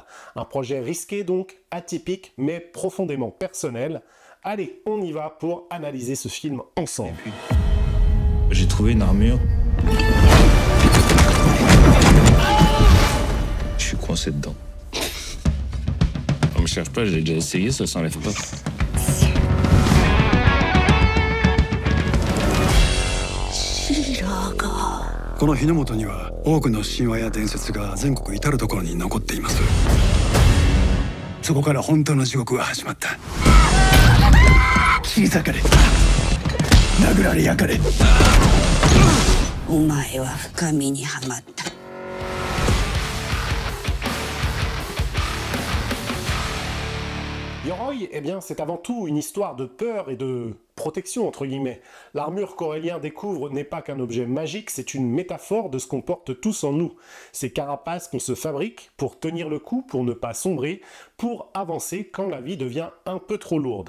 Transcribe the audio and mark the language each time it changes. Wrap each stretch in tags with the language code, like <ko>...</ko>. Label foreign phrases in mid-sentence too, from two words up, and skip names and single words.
<fr>Un projet risqué donc, atypique, mais profondément personnel. Allez, on y va pour analyser ce film ensemble. J'ai trouvé une armure. Je suis coincé dedans. On me cherche pas, j'ai déjà essayé, ça s'enlève pas.</fr> <ja>この日の本には多くの神話や伝説が全国至る所に残っています。そこから本当の地獄が始まった。切り裂かれ、殴られ焼かれ。お前は深みにはまった。</ja> <fr>Yoroi, eh bien, c'est avant tout une histoire de peur et de protection, entre guillemets. L'armure qu'Aurélien découvre n'est pas qu'un objet magique, c'est une métaphore de ce qu'on porte tous en nous. Ces carapaces qu'on se fabrique pour tenir le coup, pour ne pas sombrer, pour avancer quand la vie devient un peu trop lourde.</fr>